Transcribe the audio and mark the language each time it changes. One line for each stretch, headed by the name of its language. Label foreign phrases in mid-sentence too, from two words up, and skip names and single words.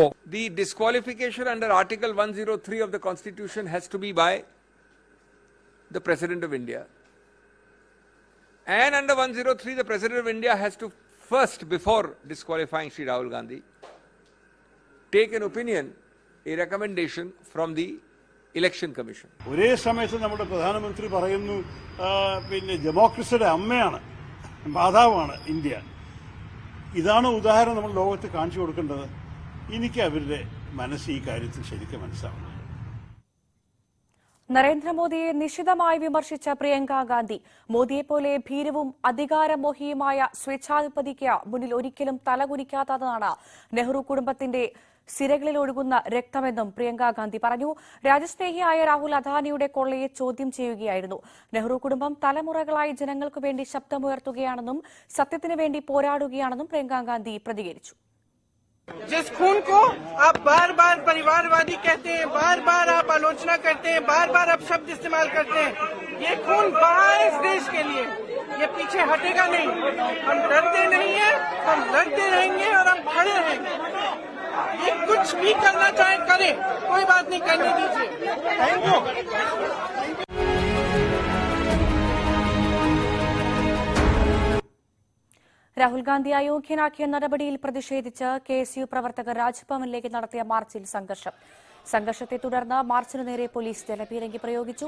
English: The disqualification under Article 103 of the Constitution has to be by the President of India. And under 103, the President of India has to first, before disqualifying Shri Rahul Gandhi, take an opinion, a recommendation from the election commission.
Malayalam: ഒരേ സമയത്ത് നമ്മുടെ പ്രധാനമന്ത്രി പറയുന്നു പിന്നെ ഡെമോക്രസിയുടെ അമ്മയാണ്, മാതാവാണ് ഇന്ത്യ. ഇതാണ് ഉദാഹരണം നമ്മൾ ലോകത്ത് കാണിച്ചു കൊടുക്കേണ്ടത്. എനിക്ക് അവരുടെ മനസ്സ് ഈ കാര്യത്തിൽ ശരിക്കും മനസ്സിലാവുന്നു. നരേന്ദ്രമോദിയെ നിശിതമായി വിമർശിച്ച പ്രിയങ്ക ഗാന്ധി മോദിയെപ്പോലെ ഭീരുവും അധികാരമോഹിയുമായ സ്വേച്ഛാധിപതിക്ക് മുന്നിൽ ഒരിക്കലും തലകുനിക്കാത്തതാണ് നെഹ്റു കുടുംബത്തിന്റെ സിരകളിൽ ഒഴുകുന്ന രക്തമെന്നും പ്രിയങ്ക ഗാന്ധി പറഞ്ഞു. രാജ്യസ്നേഹിയായ രാഹുൽ അദാനിയുടെ കൊള്ളയെ ചോദ്യം ചെയ്യുകയായിരുന്നു. നെഹ്റു കുടുംബം തലമുറകളായി ജനങ്ങൾക്കു വേണ്ടി ശബ്ദമുയർത്തുകയാണെന്നും സത്യത്തിനു വേണ്ടി പോരാടുകയാണെന്നും പ്രിയങ്ക ഗാന്ധി പ്രതികരിച്ചു.
Hindi: जिस खून को आप बार बार परिवारवादी कहते हैं, बार बार आप आलोचना करते हैं, बार बार आप शब्द इस्तेमाल करते हैं, ये खून बहा है इस देश के लिए. ये पीछे हटेगा नहीं. हम डरते नहीं हैं, हम लड़ते रहेंगे और हम खड़े रहेंगे. ये कुछ भी करना चाहे करें, कोई बात नहीं, करने दीजिए.
English: thank you.
Malayalam: രാഹുൽ ഗാന്ധി അയോഗ്യനാക്കിയ നടപടിയിൽ പ്രതിഷേധിച്ച് KSU പ്രവർത്തകർ രാജ്ഭവനിലേക്ക് നടത്തിയ മാർച്ചിൽ സംഘർഷത്തെ തുടർന്ന് മാർച്ചിനു നേരെ പോലീസ് ജലപീരങ്കി പ്രയോഗിച്ചു.